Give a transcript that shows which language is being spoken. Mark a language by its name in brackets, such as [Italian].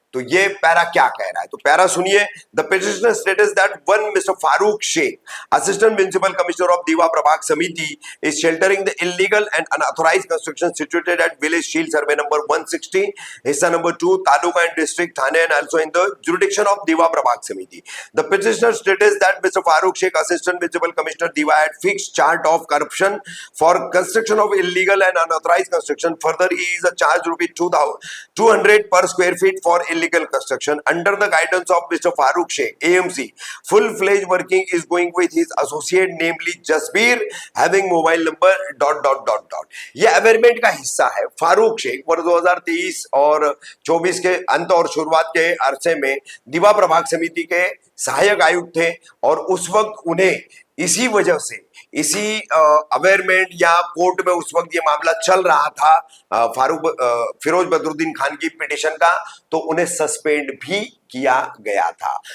[Hindi] तो ये पैरा क्या कह रहा है, तो पैरा सुनिए। [English] The petitioner states that one mister Farooq Sheikh, assistant municipal commissioner of Diva Prabhag Samiti, is sheltering the illegal and unauthorized construction situated at village Shil survey number 160, हिस्सा number 2, taluka and district Thane, and also in the jurisdiction of Diva Prabhag Samiti. The petitioner states that mister Farooq Sheikh, assistant municipal commissioner Diva, had fixed chart of corruption for construction of illegal and unauthorized construction. Further, he is charged rupees 200 per square feet for illegal construction under the guidance of Mr. Farooq Sheikh, AMC. Full-fledged working is going with his associate, namely Jasbir, having mobile number ... [Hindi] ये अवेयरमेंट का हिस्सा है। फारूक शेख वर्ष 2023 और 24 के अंत और शुरुआत के अरसे में दीवा प्रभाग समिति के सहायक आयुक्त थे, और उस वक्त उन्हें इसी वजह से, इसी अवेयरमेंट या कोर्ट में उस वक्त ये मामला चल रहा था फिरोज बदरुद्दीन खान की पिटीशन का, तो उन्हें सस्पेंड भी किया गया था।